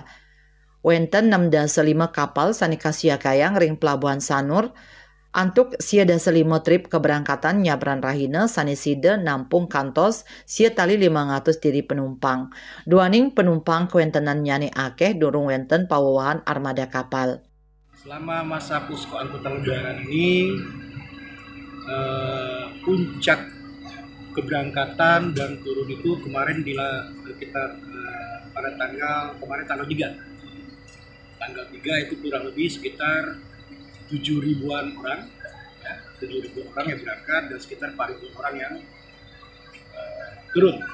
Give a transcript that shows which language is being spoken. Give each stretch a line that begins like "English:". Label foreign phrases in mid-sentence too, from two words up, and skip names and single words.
Balinese: Wenten 6,5 kapal sane kasiakayang ring pelabuhan Sanur antuk 5 trip keberangkatan nyabran Rahina sane sida nampung kantos tali 500 diri penumpang. Duaning penumpang kuentenan nyani akeh durung wenten pawawahan armada kapal.
Indonesian: Selama masa posko angkutan lebaran ini puncak keberangkatan dan turun itu kemarin kita pada tanggal 3. Tanggal 3 itu kurang lebih sekitar 7.000-an orang, ya, 7.000 orang yang berangkat dan sekitar 4.000 orang yang turun.